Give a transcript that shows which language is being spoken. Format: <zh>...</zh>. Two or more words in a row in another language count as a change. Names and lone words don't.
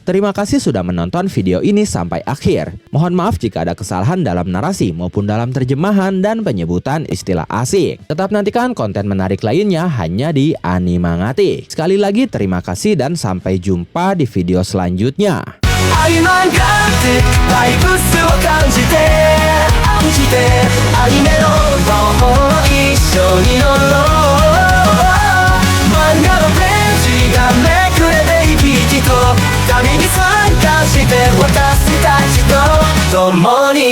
<id>Terima kasih sudah menonton video ini sampai akhir. Mohon maaf jika ada kesalahan dalam narasi maupun dalam terjemahan dan penyebutan istilah asing. Tetap nantikan konten menarik lainnya lainnya hanya di Animangati. Sekali lagi terima kasih dan sampai jumpa di video selanjutnya.</id> <ja>愛漫画ってバイブスを感じてアニメの魔法一緒に乗ろう漫画のページがめくれていきと旅に参加して私たちと共に</ja>